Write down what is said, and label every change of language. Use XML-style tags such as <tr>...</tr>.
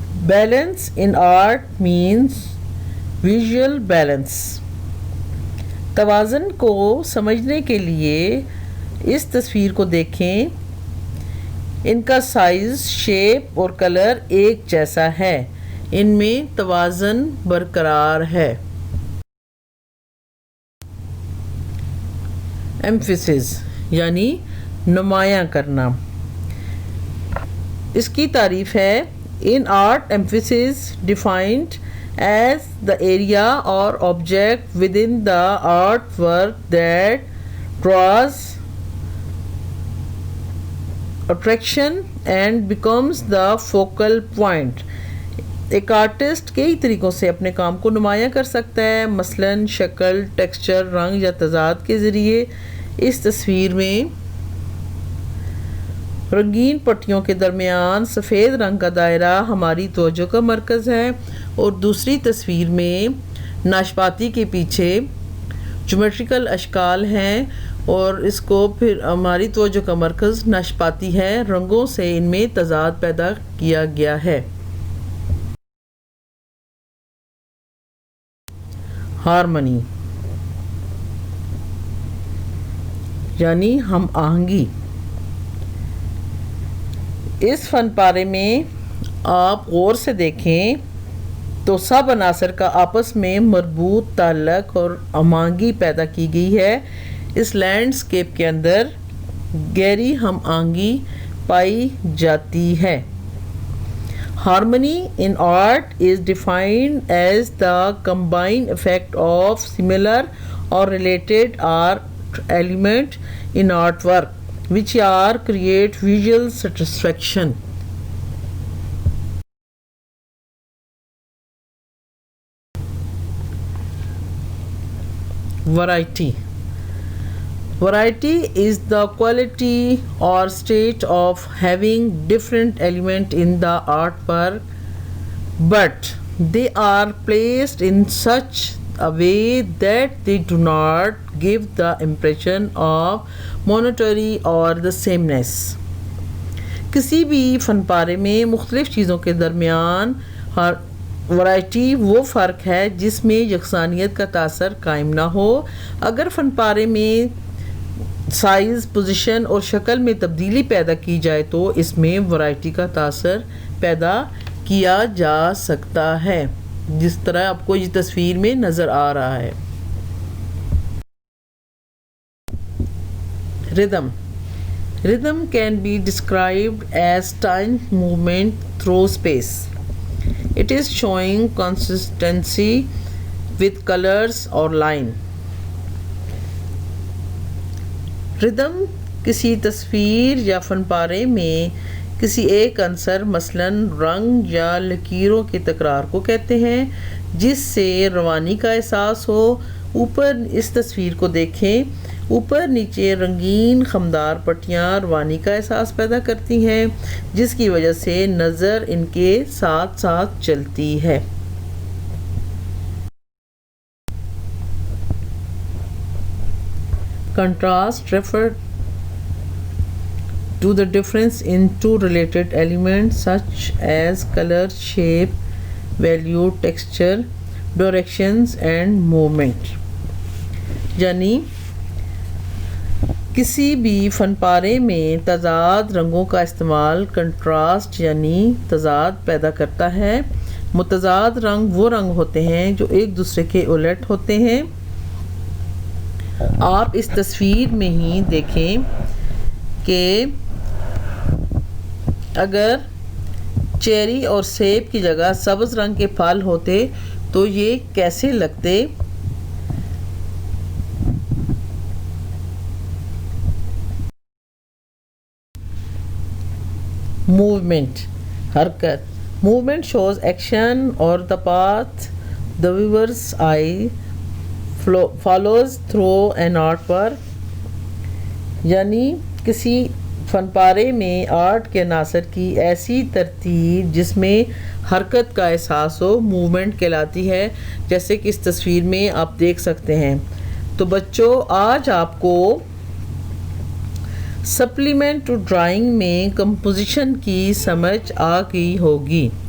<en>Balance in art means visual balance.</en> <ur>توازن کو سمجھنے کے لیے اس تصویر کو دیکھیں. ان کا سائز، شیپ اور کلر ایک جیسا ہے. ان میں توازن برقرار ہے. ایمفیسس یعنی نمایاں کرنا. اس کی تعریف ہے:</ur> <en>In art, emphasis defined as the area or object within the artwork that draws attraction and becomes the focal point.</en> <ur>ایک آرٹسٹ کئی طریقوں سے اپنے کام کو نمایاں کر سکتا ہے، مثلاً شکل، ٹیکسچر، رنگ یا تضاد کے ذریعے. اس تصویر میں رنگین پٹیوں کے درمیان سفید رنگ کا دائرہ ہماری توجہ کا مرکز ہے، اور دوسری تصویر میں ناشپاتی کے پیچھے جیومیٹریکل اشکال ہیں اور اس کو پھر ہماری توجہ کا مرکز ناشپاتی ہے. رنگوں سے ان میں تضاد پیدا کیا گیا ہے. ہارمنی یعنی ہم آہنگی. اس فن پارے میں آپ غور سے دیکھیں تو سب عناصر کا آپس میں مربوط تعلق اور ہم آہنگی پیدا کی گئی ہے. اس لینڈسکیپ کے اندر گہری ہم آہنگی پائی جاتی ہے.</ur> <en>Harmony in art is defined as the combined effect of similar or related art element in artwork which are create visual satisfaction. Variety is the quality or state of having different elements in the artwork, but they are placed in such a way that they do not give the impression of monotony or the sameness.</en> <ur>کسی بھی فن پارے میں مختلف چیزوں کے درمیان variety وہ فرق ہے جس میں یکسانیت کا تاثر قائم نہ ہو. اگر فن پارے میں سائز، پوزیشن اور شکل میں تبدیلی پیدا کی جائے تو اس میں ورائٹی کا تاثر پیدا کیا جا سکتا ہے، جس طرح آپ کو یہ تصویر میں نظر آ رہا ہے. ردم</ur> <en>Rhythm can be described as time movement through space. It is showing consistency with colors or line.</en> <ur>ردم کسی تصویر یا فن پارے میں کسی ایک عنصر مثلاً رنگ یا لکیروں کی تکرار کو کہتے ہیں جس سے روانی کا احساس ہو. اوپر اس تصویر کو دیکھیں. اوپر نیچے رنگین خمدار پٹیاں روانی کا احساس پیدا کرتی ہیں جس کی وجہ سے نظر ان کے ساتھ ساتھ چلتی ہے.</ur> <en>Contrast refer to the difference in two related elements such as color, shape, value, texture, directions and movement.</en> <ur>یعنی کسی بھی فن پارے میں تضاد رنگوں کا استعمال کنٹراسٹ یعنی تضاد پیدا کرتا ہے. متضاد رنگ وہ رنگ ہوتے ہیں جو ایک دوسرے کے الٹ ہوتے ہیں. آپ اس تصویر میں ہی دیکھیں کہ اگر چیری اور سیب کی جگہ سبز رنگ کے پھل ہوتے تو یہ کیسے لگتے. موومنٹ حرکت.</ur> <en>movement shows action</en> <ur>اور</ur> <en>the path the viewer's eye follows through an artwork.</en> <ur>یعنی کسی فن پارے میں آرٹ کے عناصر کی ایسی ترتیب جس میں حرکت کا احساس ہو موومنٹ کہلاتی ہے جیسے کہ اس تصویر میں آپ دیکھ سکتے ہیں. تو بچوں آج آپ کو سپلیمنٹ ٹو ڈرائنگ میں کمپوزیشن کی سمجھ آ گئی ہوگی.</ur>